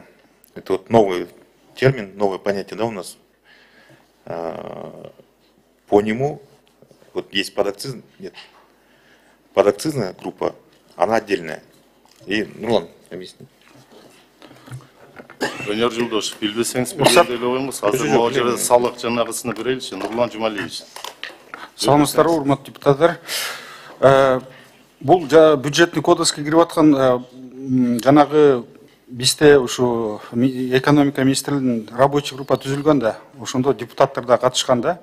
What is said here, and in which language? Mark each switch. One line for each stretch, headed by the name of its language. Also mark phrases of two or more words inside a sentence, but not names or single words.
Russian: Это вот новый термин, новое понятие, да, у нас. По нему вот есть подакцизная, нет, подакцизная группа, она отдельная. И, ну ладно, объясни.
Kyrgyz: Данияр Жолдошев, билбесеңиз билгендей эле коюңуз. Азыр могу жерде салык жанагысына береличи, Нурлан Жумалиевич. Саламатсыздарбы, урматтуу депутаттар. Бул бюджеттик кодекске кирип аткан жанагы бизде ушу экономика министрлигинин
Russian: рабочий группа
Kyrgyz: түзүлгөн да, ошондо депутаттар да катышкан да.